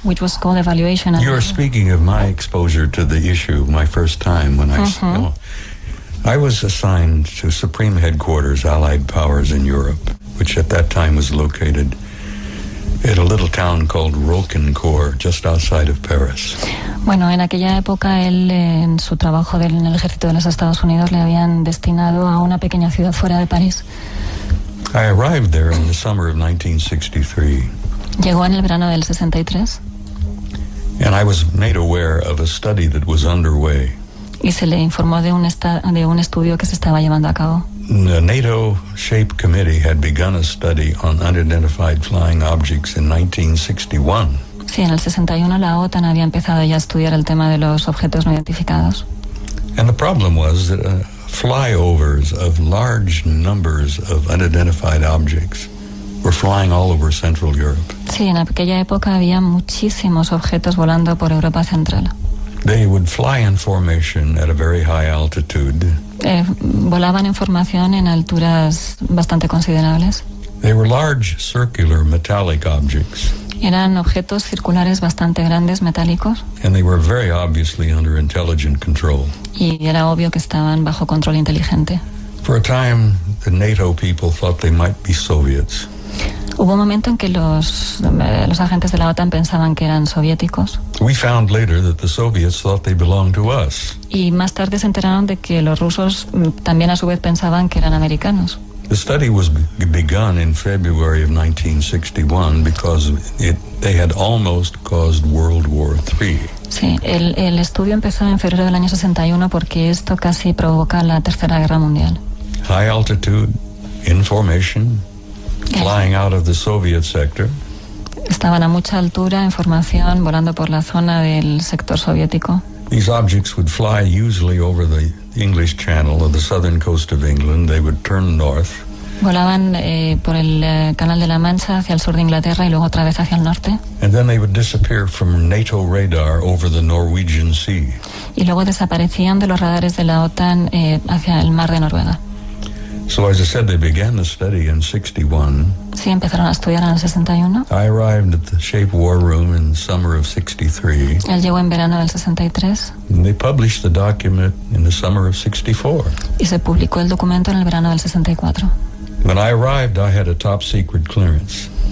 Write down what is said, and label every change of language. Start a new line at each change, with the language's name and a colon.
English: Which was called evaluation. You're speaking of my exposure to the issue, my first time when I was assigned to Supreme Headquarters, Allied Powers in Europe, which at that time was located at a little town called Roquencourt, just outside of Paris.
Spanish: Bueno, en aquella época él, en su trabajo en el ejército de los Estados Unidos, le habían destinado a una pequeña ciudad fuera de París.
English: I arrived there in the summer of 1963.
Spanish: Llegó en el verano del 63.
English: And I was made aware of a study that was underway.
Spanish: Y se le informó de un estudio que se estaba llevando a cabo.
English: The NATO SHAPE Committee had begun a study on unidentified flying objects in 1961.
Spanish: Sí, en el 61 la OTAN había empezado ya a estudiar el tema de los objetos no identificados.
English: And the problem was that flyovers of large numbers of unidentified objects were flying all over Central Europe.
Spanish: Sí, en aquella época había muchísimos objetos volando por Europa Central.
English: They would fly in formation at a very high altitude.
Spanish: Volaban en formación en alturas bastante considerables.
English: They were large circular metallic objects.
Spanish: Eran objetos circulares bastante grandes, metálicos.
English: And they were very obviously under intelligent control.
Spanish: Y era obvio que estaban bajo control inteligente.
English: For a time, the NATO people thought they might be Soviets.
Spanish: Hubo un momento en que los agentes de la OTAN pensaban que eran soviéticos.
English: We found later that the Soviets thought they belonged to us.
Spanish: Y más tarde se enteraron de que los rusos también a su vez pensaban que eran americanos.
English: The study was begun in February of 1961 because they had almost caused World War III.
Spanish: Sí, el estudio empezó en febrero del año 61 porque esto casi provoca la Tercera Guerra Mundial.
English: High altitude, in formation, flying out of the Soviet sector.
Spanish: Estaban a mucha altura, en formación, volando por la zona del sector soviético.
English: These objects would fly usually over the English Channel or the southern coast of England. They would turn north.
Spanish: Volaban por el Canal de la Mancha hacia el sur de Inglaterra y luego otra vez hacia el norte.
English: And then they would disappear from NATO radar over the Norwegian Sea.
Spanish: Y luego desaparecían de los radares de la OTAN hacia el mar de Noruega.
English: So as I said, they began the study in 61.
Spanish: Sí, empezaron a estudiar en el 61.
English: I arrived at the Shape War Room in summer of 63.
Spanish: Él llegó en verano del 63.
English: And they published the document in the summer of 64.
Spanish: Y se publicó el documento en el verano del 64.
English: When I arrived, I had a top secret clearance.